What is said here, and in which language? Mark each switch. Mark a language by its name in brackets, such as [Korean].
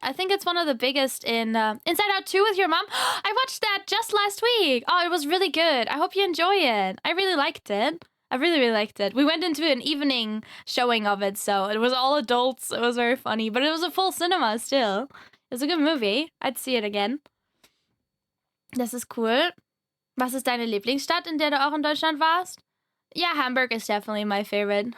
[English] I think it's one of the biggest in Inside Out 2 with your mom. I watched that just last week. Oh, it was really good. I hope you enjoy it. I really liked it. I really, really liked it. We went into an evening showing of it, so it was all adults. It was very funny, but it was a full cinema still. It was a good movie. I'd see it again. [German] Das ist cool. Was ist deine Lieblingsstadt, in der du auch in Deutschland warst? [English] Yeah, Hamburg is definitely my favorite.